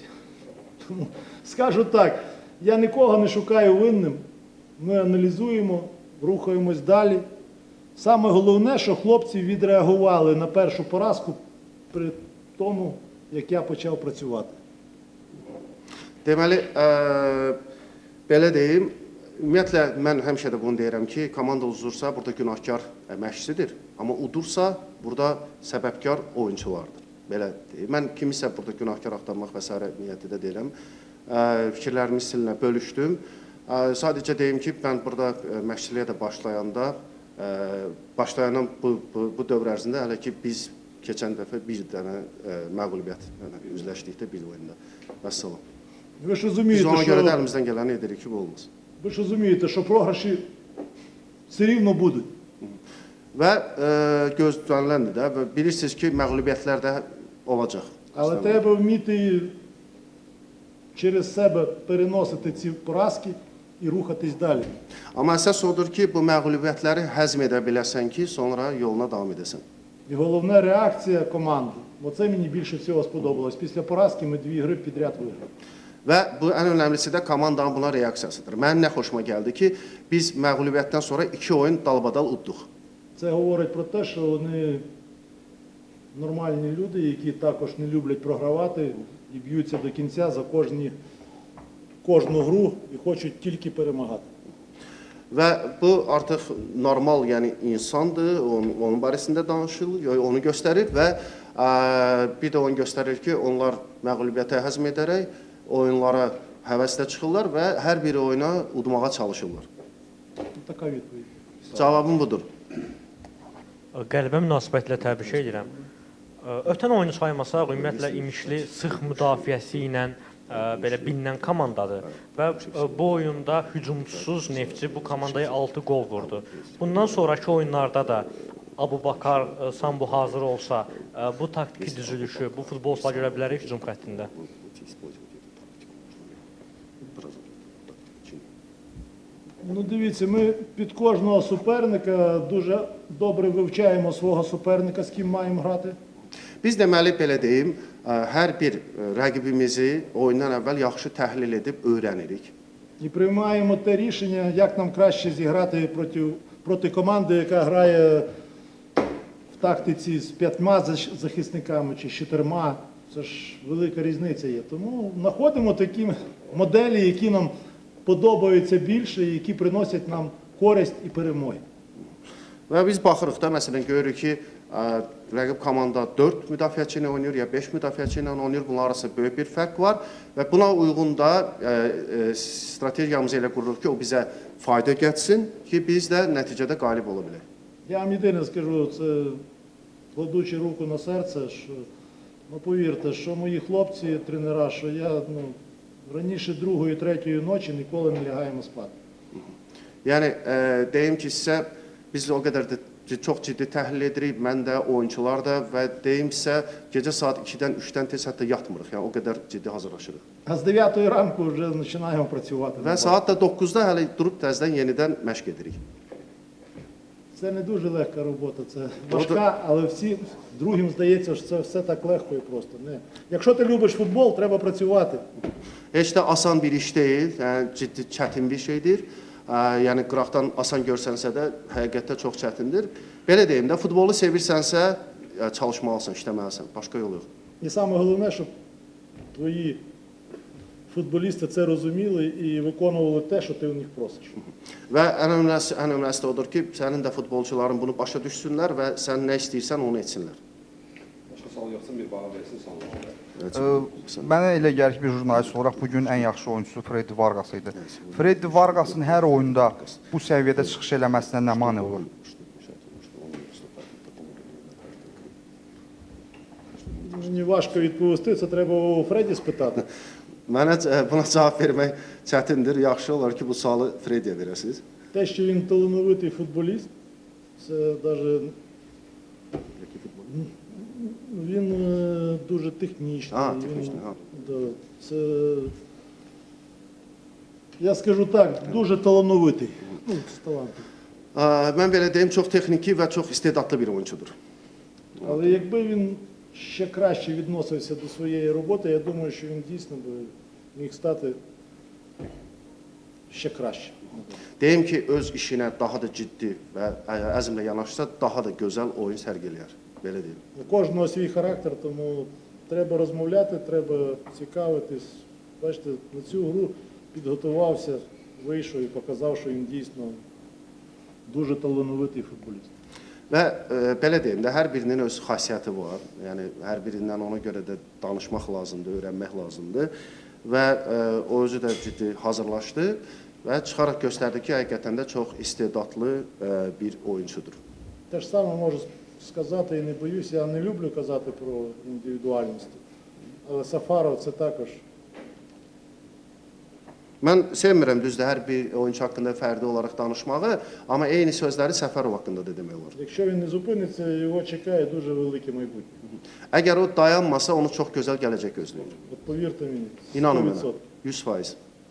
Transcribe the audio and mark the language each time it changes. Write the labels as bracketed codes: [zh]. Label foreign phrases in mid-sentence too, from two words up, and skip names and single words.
[uk] Тому скажу так, я нікого не шукаю винним. Ми аналізуємо, рухаємось далі. Саме головне, що хлопці відреагували на першу поразку при тому, як я почав працювати. [az] Deməli, belə deyim, ümumiyyətlə mən həmişə də bunu deyirəm ki, komanda udursa burada günahkar məşqçidir, amma udursa burada səbəbkar oyunçulardır. Belə deyim. Mən kimisə burada günahkar axtarmaq və s. niyyəti də deyirəm. Fikirlərimi sizinlə bölüşdüm. Sadəcə deyim ki, mən burada məşqçiliyə də başlayanın bu dövr ərzində hələ ki biz keçən dəfə bir dənə məğlubiyyət üzləşdikdə bir oyunda. Vəssalam. [uk] Ви ж [az] Biz [uk] розумієте, [az] ona görə də [uk] що, [az] əlimizdən gələni edirik ki, bu olmasın. [uk] ви ж розумієте, що програші все рівно будуть. [az] Və gözləniləndir də və bilirsiniz ki, məğlubiyyətlər də olacaq. [uk] Але треба вміти через себе переносити ці поразки і рухатись далі. [az] Amma əsas odur ki, bu məğlubiyyətləri həzm edə biləsən ki, sonra yoluna davam edəsən. [uk] І головне реакція команди. Оце мені більше всього сподобалось. Після поразки ми 2 гри підряд виграли. [az] Və bu ən önəmlisi də komandanın buna reaksiyasıdır. Mənim nə xoşuma gəldi ki, biz məğlubiyyətdən sonra 2 oyun dalbadal udduq. [uk] Це говорить про те, що вони нормальні люди, які також не люблять програвати і б'ються до кінця за кожну гру і хочуть тільки перемагати. [az] Və bu artıq normal, yəni insandır, onun barəsində danışılır, onu göstərir və bir də onu göstərir ki, onlar məğlubiyyətə həzm edərək oyunlara həvəslə çıxırlar və hər bir oyuna udmağa çalışırlar. [uk] Така відповідь. [az] Cavabım budur. Qələbə münasibətlə təbrik edirəm. Ötən oyunu saymasaq, ümumiyyətlə İmişli sıx müdafiəsi ilə belə bilinen komandadır və bu oyunda hücumsuz Neftçi bu komandaya 6 gol vurdu. Bundan sonraki oyunlarda da Abubakar, Sambu hazır olsa, bu taktiki düzülüşü, bu futbolçular görə bilərik hücum xəttində. [uk] Ну, дивіться, ми під кожного суперника дуже добре вивчаємо свого суперника, з ким маємо грати. [az] Biz deməli belə deyim, hər bir rəqibimizi oyundan əvvəl yaxşı təhlil edib öyrənirik. [uk] І приймаємо те рішення, як нам краще зіграти проти команди, яка грає в тактиці з 5 захисниками чи з 4. Це ж велика різниця є. Тому знаходимо такі моделі, які нам подобаються більше, і які приносять нам користь і перемоги. [az] Və biz baxırıq da, məsələn, görürük ki, Rəqib komanda 4 müdafiəçi ilə oynayır, ya 5 müdafiəçi ilə oynayır. Bunlar arasında böyük bir fərq var və buna uyğun da strategiyamızı elə qururuq ki, o bizə fayda gətirsin ki, biz də nəticədə qalib ola bilək. [uk] Я вам єдине скажу, це кладучи руку на серце, що, ну повірте, що мої хлопці, тренера, що я раніше 2-ї, 3-ї ночі ніколи не лягаємо спати. [az] Yəni deyim ki, sizə biz o qədər də çox ciddi təhlil edirik, mən də, oyunçular da və deyim sizə gecə saat 2-dən 3-dən tez hətta yatmırıq. Yəni o qədər ciddi hazırlaşırıq. [uk] А з 9-ї ранку вже починаємо працювати. [az] Və saat da 9-da hələ durub təzədən yenidən məşq edirik. [uk] Це не дуже легка робота, це важка, але всі другим здається, що це все так легко і просто. Не. Якщо ти любиш футбол, треба працювати. [az] Heç də asan bir iş deyil, yəni ciddi çətin bir şeydir. Yəni qıraqdan asan görsənsə də həqiqətdə çox çətindir. Belə deyim də, futbolu sevirsənsə çalışmalısan, işləməlisən. Başqa yol yox. [uk] І саме головне, щоб твої футболісти це розуміли і виконували те, що ти у них просиш. [az] Və ən önəmlisi də odur ki, sənin də futbolçuların bunu başa düşsünlər və sən nə istəyirsən onu etsinlər. Başqa sual yoxsa bir bağa versin suallar. Mənə elə gəlir ki, bir jurnalist olaraq bugün ən yaxşı oyunçusu Freddy Vargas idi. Freddy Vargasın hər oyunda bu səviyyədə çıxış eləməsinə nə mane olur? [uk] Мені важко відповісти, це треба у Фредді спитати. [az] Mənə buna cavab vermək çətindir. Yaxşı olar ki, bu sualı Freddy'yə verəsiniz. [uk] Те, що він талановитий футболіст, це навіть він дуже технічний. Технічний, Да, це, я скажу так, дуже талановитий. Ну, з талантом. [az] Mən belə deyim, çox texniki və çox istedadlı bir oyunçudur. [uk] Але якби він ще краще відносився до своєї роботи, я думаю, що він дійсно би міг стати ще краще. [az] Deyim ki, öz işinə daha da ciddi və əzmlə yanaşsa, daha da gözəl oyun sərgiləyər. Belə deyim. [uk] У кожного свій характер, тому треба розмовляти, треба цікавитись. Бачите, на цю гру підготувався, вийшов і показав, що він дійсно дуже талановитий футболіст. [az] Və belə deyim də, hər birinin öz xasiyyəti var. Yəni hər birindən ona görə də danışmaq lazımdır, öyrənmək lazımdır. Və o özü də ciddi hazırlaşdı və çıxaraq göstərdi ki, həqiqətən də çox istedadlı bir oyunçudur. [uk] Те ж саме можу сказати і не боюсь, я не люблю казати про індивідуальності, але Сафаров це також. [az] Mən sevmirəm düzdür hər bir oyunçu haqqında fərdi olaraq danışmağı, amma eyni sözləri Səfərov haqqında da demək olar. [uk] Якщо він не зупиниться, його чекає дуже велике майбутнє. [az] Əgər o dayanmasa, onu çox gözəl gələcək gözləyir. [uk] От повірте мені, [az] İnanın 100%. mənə, 100%.